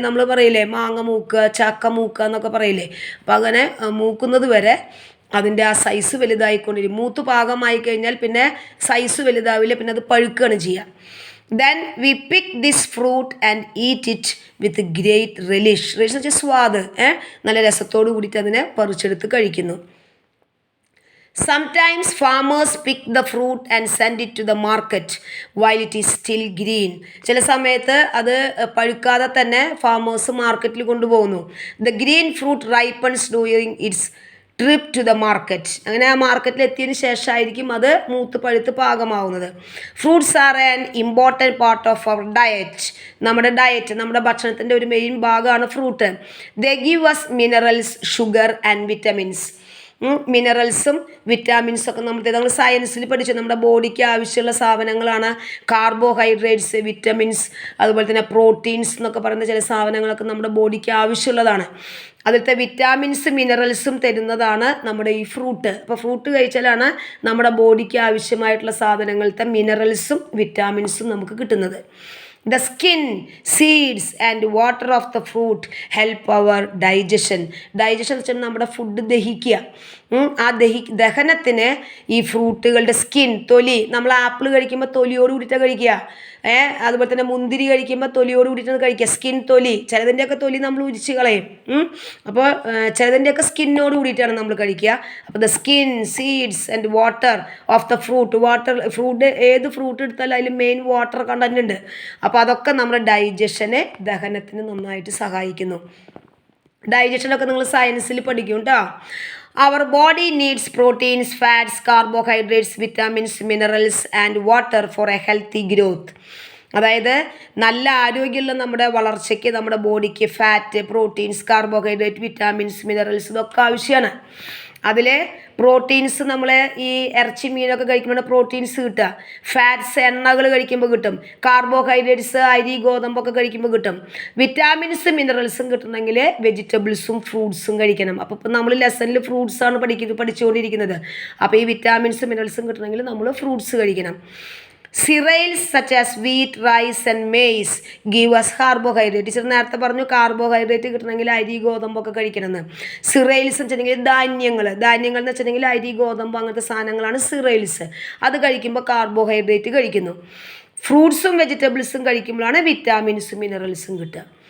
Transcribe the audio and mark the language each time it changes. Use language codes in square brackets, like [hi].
[ml] നമ്മൾ പറയില്ലേ മാങ്ങ മൂക്കുക, ചക്ക മൂക്കുക എന്നൊക്കെ പറയില്ലേ. അപ്പം അങ്ങനെ മൂക്കുന്നത് വരെ അതിൻ്റെ ആ സൈസ് വലുതായിക്കൊണ്ടിരിക്കും. മൂത്ത് പാകമായി കഴിഞ്ഞാൽ പിന്നെ സൈസ് വലുതാവില്ല, പിന്നെ അത് പഴുക്കുകയാണ് ചെയ്യുക. [en] Then we pick this fruit and eat it with great relish. [ml] Relish എന്ന് വെച്ചാൽ സ്വാദ്, നല്ല രസത്തോടു കൂടിയിട്ട് അതിനെ പറിച്ചെടുത്ത് കഴിക്കുന്നു. [en] Sometimes farmers pick the fruit and send it to the market while it is still green. [ml] ചില സമയത്ത് അത് പഴുക്കാതെ തന്നെ ഫാമേഴ്സ് മാർക്കറ്റിൽ കൊണ്ടുപോകുന്നു. [en] The green fruit ripens during its trip to the market. [ml] അങ്ങനെ ആ മാർക്കറ്റിൽ എത്തിയതിന് ശേഷമായിരിക്കും അത് മൂത്ത് പഴുത്ത് പാകമാവുന്നത്. [en] Fruits are an important part of our diet. [ml] നമ്മുടെ ഭക്ഷണത്തിൻ്റെ ഒരു മെയിൻ ഭാഗമാണ് fruit. [en] They give us minerals, sugar and vitamins. [ml] മിനറൽസും വിറ്റാമിൻസും ഒക്കെ നമ്മൾ സയൻസിൽ പഠിച്ചു. നമ്മുടെ ബോഡിക്ക് ആവശ്യമുള്ള സാധനങ്ങളാണ് കാർബോഹൈഡ്രേറ്റ്സ്, വിറ്റമിൻസ്, അതുപോലെ തന്നെ പ്രോട്ടീൻസ് എന്നൊക്കെ പറയുന്ന ചില സാധനങ്ങളൊക്കെ നമ്മുടെ ബോഡിക്ക് ആവശ്യമുള്ളതാണ്. അതിലത്തെ വിറ്റാമിൻസും മിനറൽസും തരുന്നതാണ് നമ്മുടെ ഈ ഫ്രൂട്ട്. അപ്പോൾ ഫ്രൂട്ട് കഴിച്ചാലാണ് നമ്മുടെ ബോഡിക്ക് ആവശ്യമായിട്ടുള്ള സാധനങ്ങളത്തെ മിനറൽസും വിറ്റാമിൻസും നമുക്ക് കിട്ടുന്നത്. [en] The skin, seeds and water of the fruit help our digestion. [ml] Digestion എന്ന് വെച്ചാൽ നമ്മുടെ ഫുഡ് ദഹിക്കുക. ആ ദഹനത്തിന് ഈ ഫ്രൂട്ടുകളുടെ സ്കിൻ, തൊലി, നമ്മൾ ആപ്പിൾ കഴിക്കുമ്പോൾ തൊലിയോട് കൂടിയിട്ടാണ് കഴിക്കുക. അതുപോലെ തന്നെ മുന്തിരി കഴിക്കുമ്പോൾ തൊലിയോട് കൂടിയിട്ടാണ് കഴിക്കുക. സ്കിൻ, തൊലി. ചിലതിൻ്റെയൊക്കെ തൊലി നമ്മൾ ഉരിച്ച് കളയും. അപ്പോൾ ചിലതിൻ്റെയൊക്കെ സ്കിന്നോട് കൂടിയിട്ടാണ് നമ്മൾ കഴിക്കുക. അപ്പോൾ [en] The skin, seeds and water of the fruit. [ml] ഏത് ഫ്രൂട്ട് എടുത്താലും അതിൽ മെയിൻ വാട്ടർ കണ്ടന്റ് ഉണ്ട്. അപ്പോൾ അതൊക്കെ നമ്മുടെ ഡൈജഷനെ, ദഹനത്തിന് നന്നായിട്ട് സഹായിക്കുന്നു. ഡൈജഷനൊക്കെ നിങ്ങൾ സയൻസിൽ പഠിക്കും കേട്ടോ. [en] Our body needs proteins, fats, carbohydrates, vitamins, minerals and water for a healthy growth. [ml] അതായത് നല്ല ആരോഗ്യമുള്ള നമ്മുടെ വളർച്ചയ്ക്ക് നമ്മുടെ ബോഡിക്ക് fat, proteins, carbohydrate, vitamins, minerals ഇതൊക്കെ ആവശ്യമാണ്. അതിൽ പ്രോട്ടീൻസ് നമ്മൾ ഈ ഇറച്ചി മീനൊക്കെ കഴിക്കുമ്പോൾ പ്രോട്ടീൻസ് കിട്ടുക. ഫാറ്റ്സ് എണ്ണകൾ കഴിക്കുമ്പോൾ കിട്ടും. കാർബോഹൈഡ്രേറ്റ്സ് അരി ഗോതമ്പൊക്കെ കഴിക്കുമ്പോൾ കിട്ടും. വിറ്റാമിൻസും മിനറൽസും കിട്ടണമെങ്കിൽ വെജിറ്റബിൾസും ഫ്രൂട്ട്സും കഴിക്കണം. അപ്പോൾ ഇപ്പോൾ നമ്മൾ ലെസണിൽ ഫ്രൂട്ട്സാണ് പഠിച്ചുകൊണ്ടിരിക്കുന്നത്. അപ്പോൾ ഈ വിറ്റാമിൻസും മിനറൽസും കിട്ടണമെങ്കിൽ നമ്മൾ ഫ്രൂട്ട്സ് കഴിക്കണം. [en] Cereals such as wheat, rice and maize give us carbohydrate. [ml] Teacher നേരത്തെ പറഞ്ഞു കാർബോഹൈഡ്രേറ്റ് കിട്ടണമെങ്കിൽ അരി ഗോതമ്പൊക്കെ കഴിക്കണമെന്ന്. സിറൈൽസ് എന്ന് വെച്ചിട്ടുണ്ടെങ്കിൽ ധാന്യങ്ങൾ എന്ന് വെച്ചിട്ടുണ്ടെങ്കിൽ അരി ഗോതമ്പ് അങ്ങനത്തെ സാധനങ്ങളാണ് സിറൈൽസ്. അത് കഴിക്കുമ്പോൾ കാർബോഹൈഡ്രേറ്റ് കഴിക്കുന്നു. ഫ്രൂട്ട്സും വെജിറ്റബിൾസും കഴിക്കുമ്പോഴാണ് വിറ്റാമിൻസും മിനറൽസും കിട്ടുക.